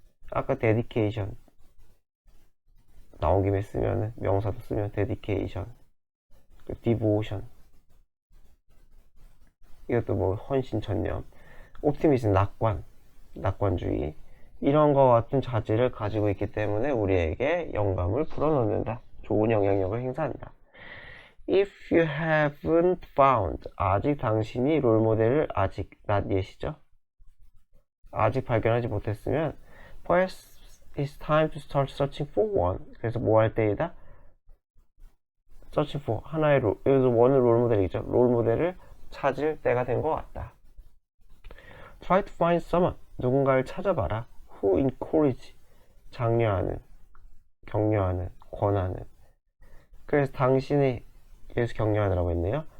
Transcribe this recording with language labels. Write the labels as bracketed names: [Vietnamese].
[Korean] 아까 dedication 나온 김에 쓰면 명사도 쓰면 dedication, devotion. 이것도 뭐 헌신, 전념. 옵티미즘, 낙관주의. 이런 거 같은 자질을 가지고 있기 때문에 우리에게 영감을 불어넣는다. 좋은 영향력을 행사한다. [English] If you haven't found, [Korean] 아직 당신이 롤모델을 아직 [English] not yet [Korean] 이죠. 아직 발견하지 못했으면 [English] perhaps it's time to start searching for one. [Korean] 그래서 뭐 할 때이다? [English] searching for [Korean] 하나의 여기서 원은 롤모델이죠. 롤모델을 찾을 때가 된 것 같다. [English] Try to find someone. [Korean] 누군가를 찾아봐라. [English] Who encourage. [Korean] 장려하는, 격려하는, 권하는. 그래서 당신이 여기서 격려하느라고 했네요.